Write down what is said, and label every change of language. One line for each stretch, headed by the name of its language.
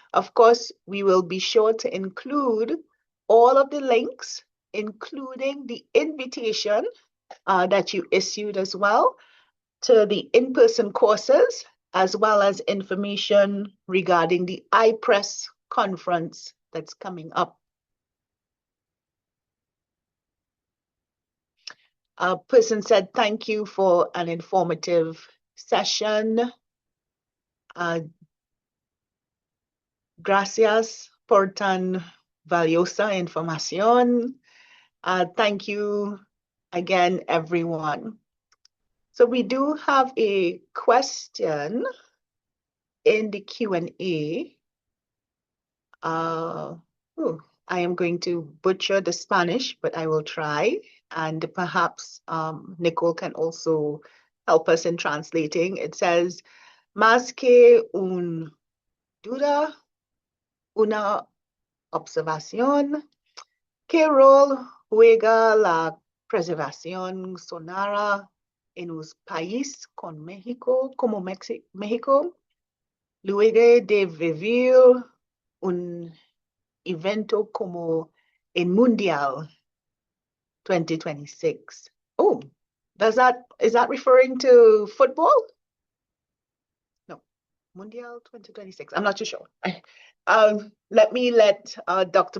English: Of course, we will be sure to include all of the links, including the invitation that you issued as well to the in-person courses, as well as information regarding the iPress conference that's coming up. A person said, thank you for an informative session.
Spanish: Gracias por tan valiosa información.
English: Thank you again, everyone. So we do have a question in the Q&A. I am going to butcher the Spanish, but I will try. And perhaps Nicole can also help us in translating. It says,
Spanish: más que un duda, una observación. ¿Qué rol juega la preservación sonora en un país con México, como México, luego de vivir un evento como el Mundial 2026?
English: Oh, is that referring to football? No, Mundial 2026. I'm not too sure. Let Dr.